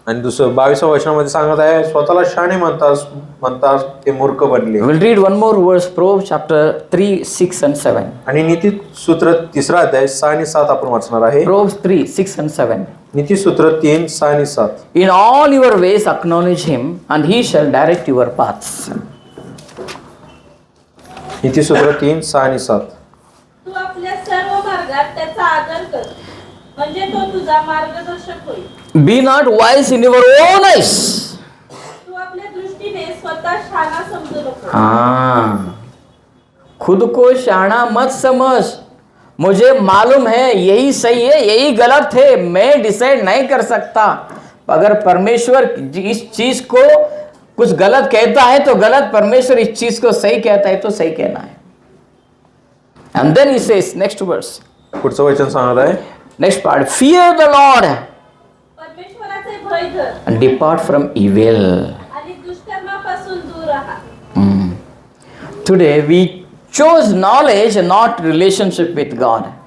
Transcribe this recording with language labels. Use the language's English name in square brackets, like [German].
[Marathi] आणि दुसरं 22व्या वचनामध्ये सांगत आहे, स्वतःला शहाणे म्हणतात ते मूर्ख बनले. [English] We'll read one more verse, Proverbs chapter 3, 6 and 7. [Marathi] आणि नीती सूत्र 3 अध्याय 6 आणि 7 आपण वाचणार आहे. [English] Proverbs 3, 6 and 7. [Marathi] नीती सूत्र 3, 6 आणि 7. [English] In all your ways acknowledge him, and he shall direct your paths. [Marathi] नीती सूत्र 3, 6 आणि 7. तू आपल्या सर्व मार्गात त्याचा आदर कर, म्हणजे तो तुझा मार्गदर्शक होईल. [English] Be not wise in your own eyes. [Marathi] तू आपल्या दृष्टीने स्वतः शहाणा समजू नको. [Hindi] हाँ, खुद को शाना मत समझ. मुझे मालूम है यही सही है, यही गलत है, मैं डिसाइड नहीं कर सकता. अगर परमेश्वर इस चीज को कुछ गलत कहता है तो गलत, परमेश्वर इस चीज को सही कहता है तो सही कहना है. [English] And then he says, next verse, [Marathi] पुढचं वचन सांगत आहे, [English] next part, fear the Lord [Marathi] परमेश्वराचे भय धर [English] and depart from evil. [Marathi] आणि दुष्कर्मापासून दूर राहा. [English] Today we chose knowledge and not relationship with God.